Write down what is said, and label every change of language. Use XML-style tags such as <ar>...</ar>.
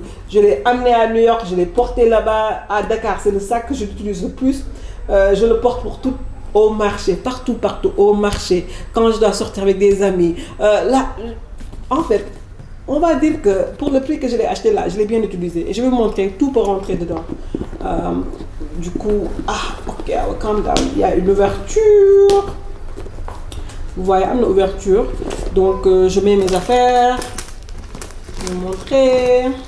<fr>Je l'ai amené à New York, je l'ai porté là-bas à Dakar. C'est le sac que j'utilise le plus. Je le porte pour tout. Au marché, partout, au marché. Quand je dois sortir avec des amis. Là, en fait, on va dire que pour le prix que je l'ai acheté là, je l'ai bien utilisé. Et je vais vous montrer, tout peut rentrer dedans. Du coup,</fr> <en>ok, I will calm down.</en> <fr>Il y a une ouverture. Vous voyez, une ouverture. Donc, je mets mes affaires. Je vais vous montrer.</fr>